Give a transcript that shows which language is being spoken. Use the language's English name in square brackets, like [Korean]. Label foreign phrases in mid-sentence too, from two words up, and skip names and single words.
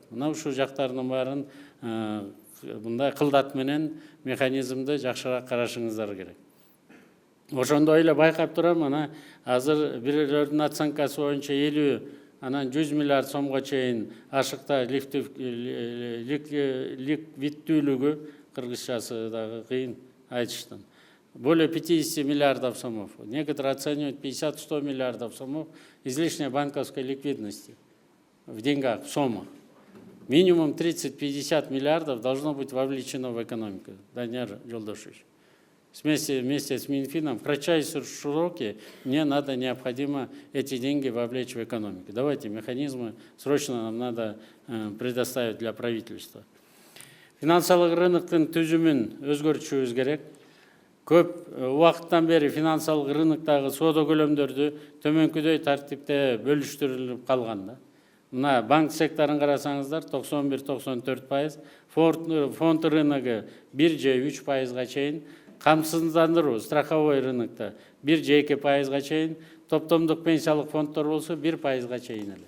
[Kyrgyz] Мына ушул жактардын баарын мындай кылдат менен механизмди жакшыраак карашыңыздар керек. Ошондой эле байкап турам, ана азыр бирлердин оценкасы боюнча 50, анан 100 миллиард сомго чейин ашыкта ликвиддүүлүгү, кыргызчасы дагы кыйын айтыштын. [Russian] Более 50 миллиардов сомов. Некоторые оценивают 50-100 миллиардов сомов излишней банковской ликвидности в деньгах, в суммах. Минимум 30-50 миллиардов должно быть вовлечено в экономику. Данияр Жолдошевич. Вместе с Минфином в кратчайшие сроки мне необходимо эти деньги вовлечь в экономику. Давайте механизмы срочно нам надо предоставить для правительства. [Kyrgyz] Финансылык рыноктун түзүмүн өзгөртүшүбүз керек. Көп убакыттан бери финансылык рыноктогу соода көлөмдөрдү төмөнкүдөй тартипте бөлүштүрүлүп калган. Мына банк секторун карасаңыздар 91-94%, фонд рыногу 1-3%га чейин, камсыздандыруу страховой рынокто 1-2%га чейин, топтомдук пенсиялык фонддор болсо 1%га чейин эле.